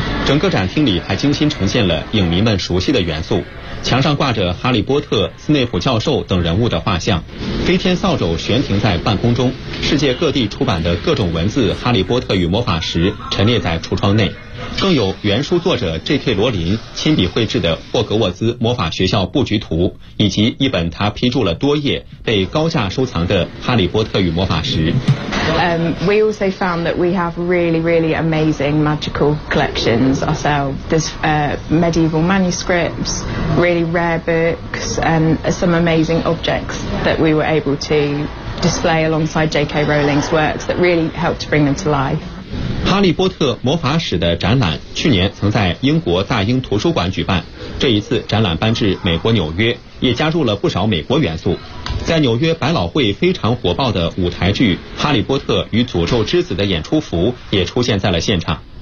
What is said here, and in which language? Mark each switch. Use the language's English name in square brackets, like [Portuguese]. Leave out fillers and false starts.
[Chinese] 整个展厅里还精心呈现了影迷们熟悉的元素，墙上挂着哈利波特、斯内普教授等人物的画像，飞天扫帚悬停在半空中，世界各地出版的各种文字《哈利波特与魔法石》陈列在橱窗内。更有原书作者 J.K. 罗琳亲笔绘制的霍格沃兹魔法学校布局图，以及一本他批注了多页被高价收藏的《哈利波特与魔法石》。 [English] We also found that we have really, really amazing magical collections ourselves. There's medieval manuscripts, really rare books, and some amazing objects that we were able to display alongside J.K. Rowling's works that really helped to bring them to life. [Chinese] 哈利波特魔法史的展览去年曾在英国大英图书馆举办，这一次展览搬至美国纽约，也加入了不少美国元素。在纽约百老汇非常火爆的舞台剧《哈利波特与诅咒之子》的演出服也出现在了现场。